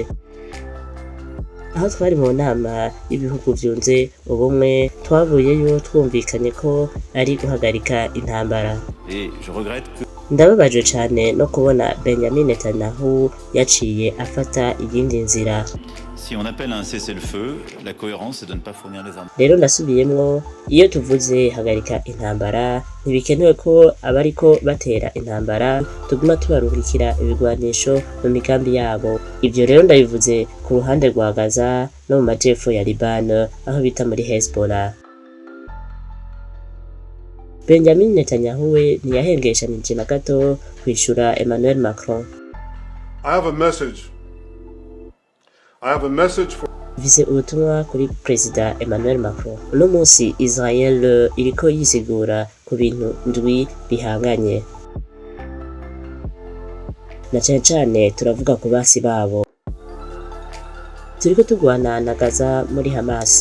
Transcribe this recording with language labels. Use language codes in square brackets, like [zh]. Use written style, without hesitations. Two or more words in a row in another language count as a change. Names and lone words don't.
[rn] Aho twari mu nama y'ibihugu vyunze ubumwe, twavuyeyo twumvikanye ko ari guhagarika intambara. Ndababajwe cane no kubona Benjamin Netanyahu yaciye afata iyindi nzira. [fr] Si on appelle un cessez-le-feu, la cohérence c'est de ne pas fournir les armes. [rn] Rero ndasubiyemwo, iyo tuvuze hagarika intambara, ntibikenewe ko abariko batera intambara tuguma tubarungikira ibigwanisho mu migambi yabo. Ivyo rero ndabivuze ku ruhande rwa Gaza no mu majepfo ya Liban, aho bita muri Hezbollah. Benjamin Netanyahu we ntiyahengeshanije na gato kwishura Emmanuel Macron. [en] I have a message for [rn] Vise ubutumwa kuri Perezida Emmanuel Macron. Uno munsi Israel iriko yisigura ku bintu ndwi bihanganye. Na cane cane turavuga ku basi babo. Turiko tugwana na Gaza muri Hamas.